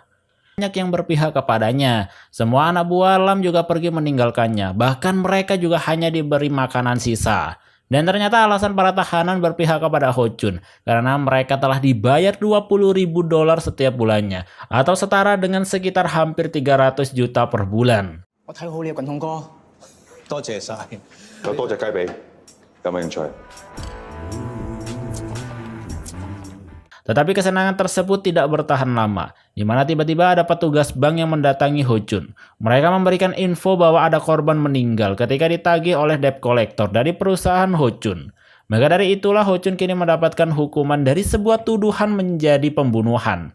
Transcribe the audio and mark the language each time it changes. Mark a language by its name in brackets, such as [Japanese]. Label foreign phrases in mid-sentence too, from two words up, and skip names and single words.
[Indonesian] Banyak yang berpihak kepadanya. Semua anak buah Lam juga pergi meninggalkannya. Bahkan mereka juga hanya diberi makanan sisa. Dan ternyata alasan para tahanan berpihak kepada Ho Chun karena mereka telah dibayar $20.000 setiap bulannya atau setara dengan sekitar hampir 300 juta per bulan. [Cantonese] 我睇好呢個滾筒哥，多謝晒。有多隻雞髀，有冇興趣？ [Indonesian] Tetapi kesenangan tersebut tidak bertahan lama, di mana tiba-tiba ada petugas bank yang mendatangi Ho Chun. Mereka memberikan info bahwa ada korban meninggal ketika ditagih oleh [English] debt collector [Indonesian] dari perusahaan Ho Chun. Maka dari itulah Ho Chun kini mendapatkan hukuman dari sebuah tuduhan menjadi pembunuhan.